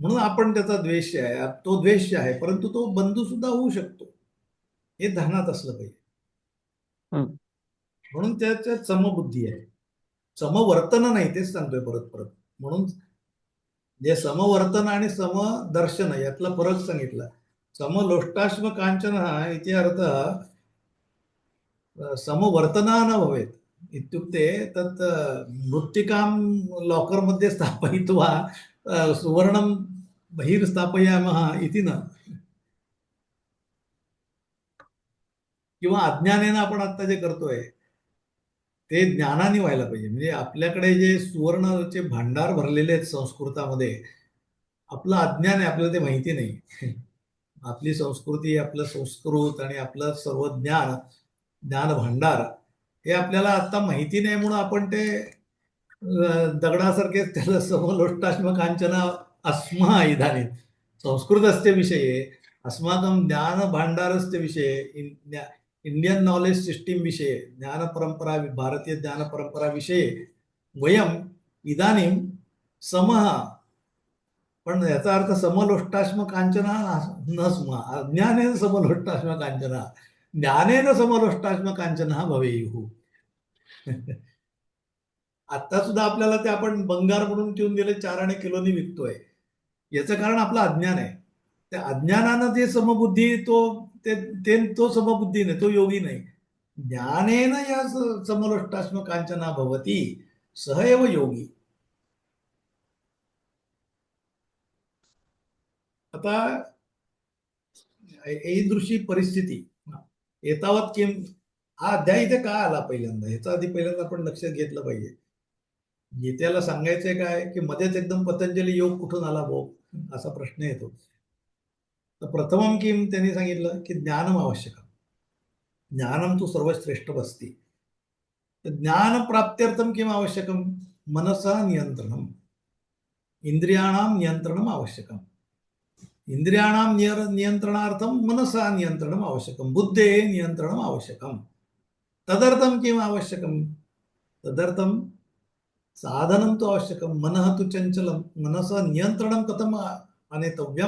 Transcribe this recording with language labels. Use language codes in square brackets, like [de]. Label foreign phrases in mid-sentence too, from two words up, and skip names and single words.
[mr] म्हणून आपण त्याचा द्वेष आहे, तो द्वेष आहे, परंतु तो बंधू सुद्धा होऊ शकतो, हे ध्यानात असलं पाहिजे. हम्म. म्हणून त्याच्यात समबुद्धी आहे, समवर्तन नाही, तेच सांगतोय परत परत. म्हणून जे समवर्तन आणि समदर्शन यातला फरक सांगितला. [sa] समलोष्टाश्म कांचन इति अर्थ समवर्तना न भवेत् इत्युक्ते तत् मृत्तिकां लॉकर मध्ये स्थापयित्वा सुवर्णं बहिर् स्थापयामः इति न, [mr] किंवा अज्ञानेनं आपण आता जे करतोय ते ज्ञानाने व्हायला पाहिजे. म्हणजे आपल्याकडे जे सुवर्णाचे भांडार भरलेले आहेत संस्कृतामध्ये, आपलं अज्ञान आहे, आपल्याला ते माहिती नाही. आपली संस्कृती, आपलं संस्कृत आणि आपलं सर्व ज्ञान भांडार हे आपल्याला आता माहिती नाही, म्हणून आपण ते दगडासारखे त्याला [sa] समलोष्टाश्म कांचन अस्मा इदानीं संस्कृतस्य विषये अस्माकं ज्ञान भांडारस्य विषये [en] Indian Knowledge System [sa] विषये ज्ञानपरंपरा, भारतीय ज्ञानपरंपरा विषये वयम् इदानीं समः, [mr] पण याचा अर्थ [sa] समलोष्टाश्म कांचना न स्म, अज्ञानेन समलोष्टाश्म कांचना ज्ञानेन समलोष्टाश्म कांचना भवेयुः. [mr] आता सुद्धा आपल्याला ते आपण बंगार म्हणून ठेवून दिले 4 आणे किलोनी विकतोय, याचं कारण आपलं अज्ञान आहे. त्या अज्ञानानं जे समबुद्धी तो समबुद्धी नाही, तो योगी नाही. [sa] ज्ञानेन या समलोष्टाश्म कांचना भवती सह एव योगी. [mr] आता [sa] ईदृशी परिस्थिती एतावत किम, [mr] हा अध्याय इथे का आला पहिल्यांदा, ह्याचा आधी पहिल्यांदा आपण लक्षात घेतलं पाहिजे. गीतेला सांगायचंय काय की मध्येच एकदम पतंजली योग कुठून आला भाऊ, असा प्रश्न येतो. तर [sa] प्रथमम किम [mr] त्यांनी सांगितलं की [sa] ज्ञानम आवश्यकम, ज्ञानम तू सर्वश्रेष्ठ बसती. तर ज्ञान प्राप्त्यर्थम किम आवश्यकम, मनसा नियंत्रणम, इंद्रियाणाम नियंत्रणम आवश्यकम. इंद्रियाणाम नियंत्रणार्थम मनसा नियंत्रणम आवश्यकम, बुद्धे नियंत्रणम आवश्यकम. तदर्थम किम आवश्यकम, तदर्थम साधनं तु आवश्यकं, मनः तु चञ्चलं, मनसः नियन्त्रणं कथम् आनेतव्यं.